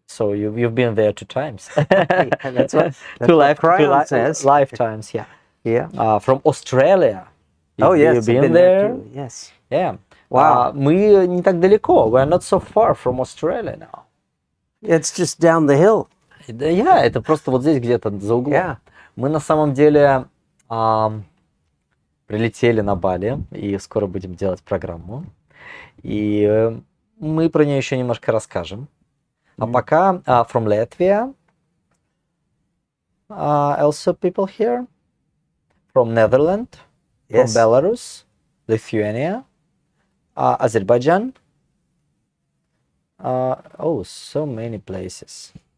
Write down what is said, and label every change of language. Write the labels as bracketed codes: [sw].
[en] So you've been there 2 times. That's what says. Lifetimes, yeah. Yeah. From Australia. Oh, yes. You've been there? Too. Yes. Yeah. Wow. [ru] Мы не так далеко. [en] We're not so far from Australia now. It's just down the hill. [ru] Да, это просто вот здесь где-то за углом. [en] Yeah. [ru] Мы на самом деле прилетели на Бали и скоро будем делать программу. И мы про нее еще немножко расскажем. А пока [en] from Latvia, also people here, from Netherlands, from Yes. Belarus, Lithuania, Azerbaijan. Oh, so many places.